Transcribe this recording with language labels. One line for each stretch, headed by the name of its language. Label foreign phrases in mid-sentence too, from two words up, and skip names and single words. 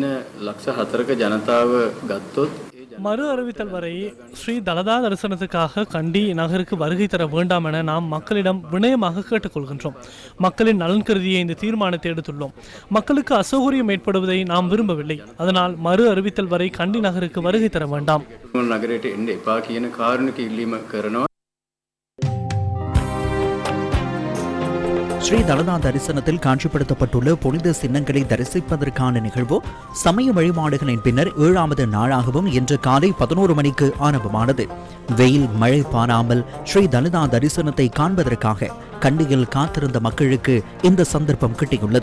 Sinhala: ලක්ෂ 4ක ජනතාව ගත්තොත්
Tamil: மறு அறிவித்தல் வரை ஸ்ரீ தலதா தரிசனத்துக்காக கண்டி நகருக்கு வருகை தர வேண்டாம் என நாம் மக்களிடம் வினயமாக கேட்டுக்கொள்கின்றோம். மக்களின் நலன் கருதிய இந்த தீர்மானத்தை எடுத்துள்ளோம். மக்களுக்கு அசௌகரியம் ஏற்படுவதை நாம் விரும்பவில்லை. அதனால் மறு அறிவித்தல் வரை கண்டி நகருக்கு வருகை தர வேண்டாம்.
Sinhala: නගරයට එන්න එපා කියන කාරුණික ඉල්ලීම කරනවා.
Tamil: ஸ்ரீ தலதா தரிசனத்தில் காட்சிப்படுத்தப்பட்டுள்ள புனித சின்னங்களை தரிசிப்பதற்கான நிகழ்வு சமய வழிபாடுகளின் பின்னர் 7வது நாளாகவும் இன்று காலை 11 மணிக்கு ஆரம்பமானது. வெயில் மழை பாராமல் ஸ்ரீ தலதா தரிசனத்தை காண்பதற்காக கண்டியில் காத்திருந்த மக்களுக்கு இந்த சந்தர்ப்பம் கிட்டியுள்ளது.